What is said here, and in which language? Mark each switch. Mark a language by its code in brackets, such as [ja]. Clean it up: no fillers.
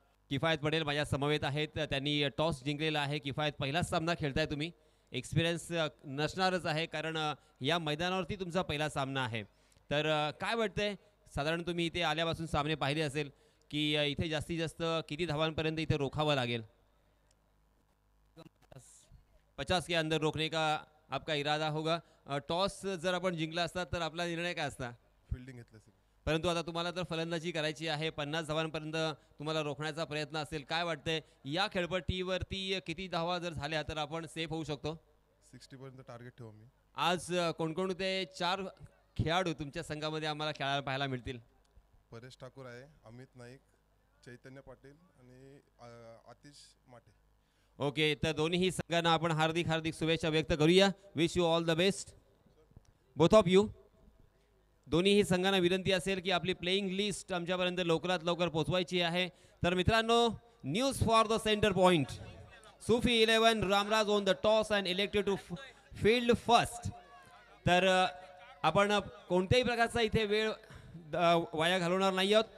[mr] किफायत पटेल माझ्या समवेत आहेत. त्यांनी टॉस जिंकलेला आहे. किफायत पहिलाच सामना खेळताय तुम्ही. एक्सपिरियन्स नसणारच आहे कारण या मैदानावरती तुमचा पहिला सामना आहे. तर काय वाटतंय साधारण तुम्ही इथे आल्यापासून सामने पाहिले असेल की इथे जास्तीत जास्त किती धावांपर्यंत इथे रोखावं लागेल? [hi] 50 के अंदर रोकने का आपका इरादा होगा. [mr] टॉस जर आपण जिंकला असता तर आपला निर्णय काय असता? फिल्डिंग घेतलं सर. परंतु आता तुम्हाला तर फलंदाजी करायची आहे. 50 धावांपर्यंत तुम्हाला रोखण्याचा प्रयत्न असेल. काय वाटतंय या खेळपट्टीवरती किती धावा जर झाल्या तर आपण सेफ होऊ शकतो? 60 पर्यंत टार्गेट ठेवू मी. आज कोणकोणते 4 खेळाडू तुमच्या संघामध्ये आम्हाला खेळायला पाहायला मिळतील? परेश ठाकूर आहे, अमित नाईक, चैतन्य पाटील आणि आतिश माटे. ओके, तर दोन्ही संघांना आपण हार्दिक हार्दिक शुभेच्छा व्यक्त करूया. [en] Wish you all the best both of you. [mr] दोन्हीही संघांना विनंती असेल की आपली प्लेइंग लिस्ट आमच्यापर्यंत लवकरात लवकर पोहोचवायची आहे. तर मित्रांनो, [en] News for the centre point. Sufi 11 Ramraj won the toss and elected to field first. [mr] तर आपण कोणत्याही प्रकारचा इथे वेळ वाया घालवणार नाही आहोत.